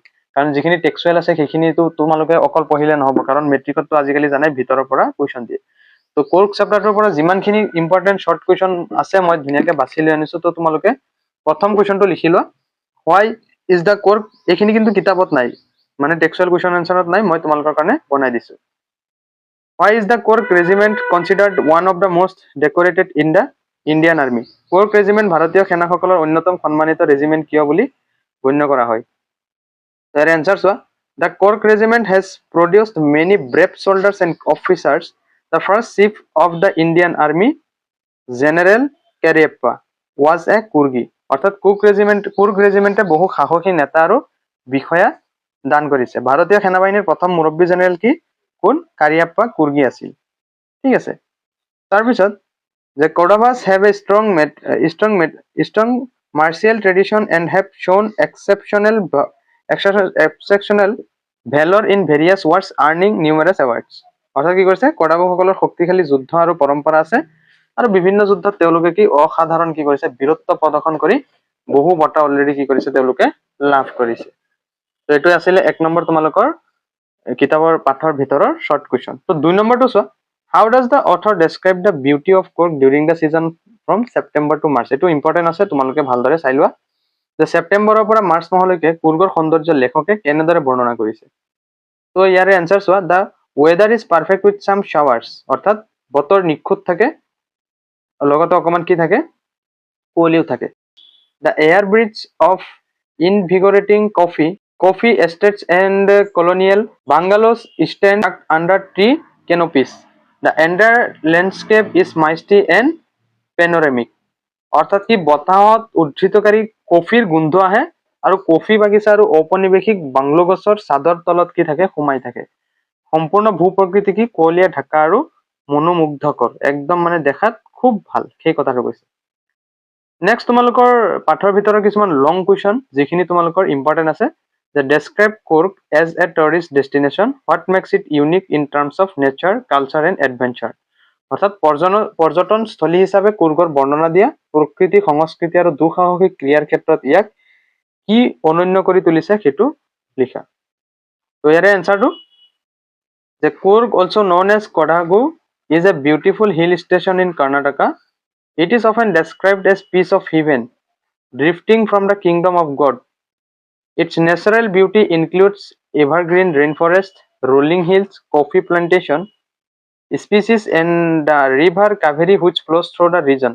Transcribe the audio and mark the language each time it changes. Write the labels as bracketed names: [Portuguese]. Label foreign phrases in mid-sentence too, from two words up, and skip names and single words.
[Assamese] কাৰণ যিখিনি টেক্সুৱেল আছে সেইখিনিতো তোমালোকে অকল পঢ়িলে নহ'ব, কাৰণ মেট্ৰিকততো আজিকালি জানাই ভিতৰৰ পৰা কুৱেশ্যন দিয়ে। তো কোৰ্গ চেপ্টাৰটোৰ পৰা যিমানখিনি ইম্পৰ্টেণ্ট [English] short question [Assamese] আছে মই ধুনীয়াকৈ বাছি লৈ আনিছোঁ। তো তোমালোকে প্ৰথম কুৱেশ্যনটো লিখি লোৱা, [English] why is the Coorg. [Assamese] এইখিনি কিন্তু কিতাপত নাই, মানে [English] textual question [Assamese] এনচাৰত নাই, মই তোমালোকৰ কাৰণে বনাই দিছোঁ। [English] Why is the Cork Regiment considered one of the most decorated in the Indian Army? [Assamese] Cork Regiment ভাৰতীয় সেনাসকলৰ অন্যতম সন্মানিত ৰেজিমেণ্ট কিয় বুলি গণ্য কৰা হয়? ইয়াৰ এনচাৰ চোৱা, [English] the Cork Regiment has produced many brave soldiers and officers. The first chief of the Indian Army, General Cariappa, was a Kurgi. [Assamese] অৰ্থাৎ কুৰ্গ ৰেজিমেণ্টে বহু সাহসী নেতা আৰু বিষয়া দান কৰিছে। ভাৰতীয় সেনাবাহিনীৰ প্ৰথম মুৰব্বী জেনেৰেল কি? কোন? কাৰিয়াপ্পা কুৰ্গী আছিল। ঠিক আছে। তাৰপিছত, যে [English] Kodavas have a strong martial tradition and have shown exceptional valour in various wars earning numerous awards. [Assamese] অৰ্থাৎ কি কৰিছে? কোডাভাসকলৰ শক্তিশালী যুদ্ধ আৰু পৰম্পৰা আছে, আৰু বিভিন্ন যুদ্ধত তেওঁলোকে কি অসাধাৰণ কি কৰিছে? বীৰত্ব প্ৰদৰ্শন কৰি বহু বঁটা অলৰেডি কি কৰিছে? তেওঁলোকে লাভ কৰিছে। তো এইটো আছিলে 1 নম্বৰ তোমালোকৰ কিতাপৰ পাঠৰ ভিতৰৰ [English] short question. [Assamese] তো 2 নম্বৰটো চোৱা, [English] How does the author describe the beauty of Coorg during the season from September to March. [Assamese] এইটো ইম্পৰ্টেণ্ট আছে, তোমালোকে ভালদৰে চাই লোৱা, যে ছেপ্টেম্বৰৰ পৰা মাৰ্চ মাহলৈকে কুৰ্গৰ সৌন্দৰ্য লেখকে কেনেদৰে বৰ্ণনা কৰিছে। তো ইয়াৰে এনচাৰ চোৱা, [English] the weather is perfect with some showers. [Assamese] অৰ্থাৎ বতৰ নিখুঁত থাকে, লগতে অকণমান কি থাকে? কুঁৱলীও থাকে। [English] the air breeze of invigorating coffee estates and colonial bungalows stand under tree canopies. The entire landscape is misty and panoramic. [Assamese] অৰ্থাৎ কি বতাহত উদ্ধৃতকাৰী কফিৰ গোন্ধ আহে, আৰু কফি বাগিচা আৰু ঔপনিৱেশিক বাংলো গছৰ চাদৰ তলত কি থাকে? সোমাই থাকে। সম্পূৰ্ণ ভূ প্ৰকৃতি কি কুঁৱলীয়ে ঢাকা আৰু মনোমুগ্ধকৰ, একদম মানে দেখাত খুব ভাল, সেই কথাটো কৈছে। নেক্সট তোমালোকৰ পাঠৰ ভিতৰৰ কিছুমান [English] long question [Assamese] যিখিনি তোমালোকৰ ইম্পৰ্টেণ্ট আছে, যে [English] describe Coorg as a tourist destination, what makes it unique in terms of nature, culture and adventure. [Assamese] অৰ্থাৎ পৰ্যটনস্থলী হিচাপে কুৰ্গৰ বৰ্ণনা দিয়া, প্ৰকৃতি, সংস্কৃতি আৰু দুঃসাহসিক ক্ৰিয়াৰ ক্ষেত্ৰত ইয়াক কি অনন্য কৰি তুলিছে সেইটো লিখা। তো ইয়াৰে এনচাৰটো, [English] The Coorg, also known as Kodagu, is a beautiful hill station in Karnataka. It is often described as piece of heaven, drifting from the kingdom of God. Its natural beauty includes evergreen rainforest, rolling hills, coffee plantation species, and the river Kaveri which flows through the region.